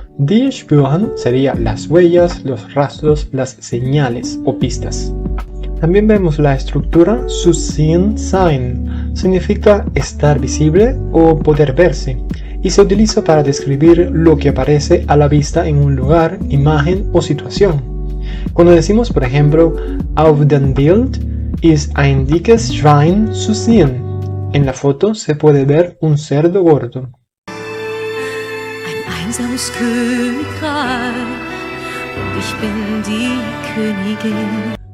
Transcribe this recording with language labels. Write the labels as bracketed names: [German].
[Spanish] Die Spuren sería las huellas, los rastros, las señales o pistas. También vemos la estructura zu sehen sein. Significa estar visible o poder verse, y se utiliza para describir lo que aparece a la vista en un lugar, imagen o situación. Cuando decimos, por ejemplo, [German] auf dem Bild ist ein dickes Schwein zu sehen. [Spanish] En la foto se puede ver un cerdo gordo. [German] Ein einsames Königreich und ich bin die Königin.